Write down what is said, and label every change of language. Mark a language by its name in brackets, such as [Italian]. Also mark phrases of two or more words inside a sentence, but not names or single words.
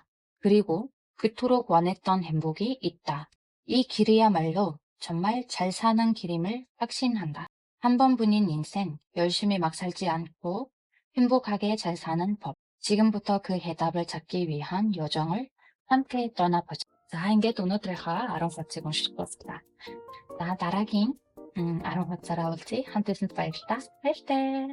[Korean] 그리고 그토록 원했던 행복이 있다. 이 길이야말로 정말 잘 사는 길임을 확신한다. 한 번뿐인 인생, 열심히 막 살지 않고 행복하게 잘 사는 법. 지금부터 그 해답을 찾기 위한 여정을 함께 떠나보자. [Mongolian] За ингээд өнөөдрийнхөө 10 хугацааг уншиж дууслаа. За дараагийн 10 хугацаараа уулзъя. Хамт байсанд баярлалаа. Баяртай.